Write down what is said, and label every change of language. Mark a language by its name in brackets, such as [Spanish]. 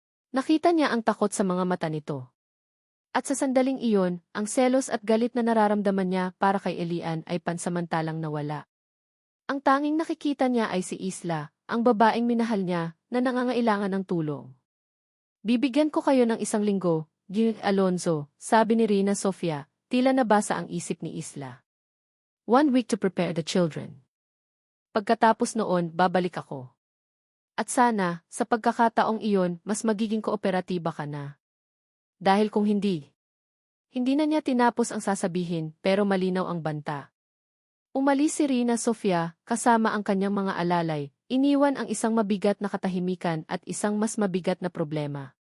[Filipino] Nakita niya ang takot sa mga mata nito. At sa sandaling iyon, ang selos at galit na nararamdaman niya para kay Elian ay pansamantalang nawala. Ang tanging nakikita niya ay si Isla, ang babaeng minahal niya, na nangangailangan ng tulong. Bibigyan ko kayo ng 1 linggo, Gil Alonzo, sabi ni Rina Sofia, tila nabasa ang isip ni Isla. [English] 1 week to prepare the children. [Filipino] Pagkatapos noon, babalik ako. At sana, sa pagkakataong iyon, mas magiging kooperatiba ka na. Dahil kung hindi na niya tinapos ang sasabihin, pero malinaw ang banta. Umalis si Rina Sofia, kasama ang kanyang mga alalay, iniwan ang isang mabigat na katahimikan at isang mas mabigat na problema.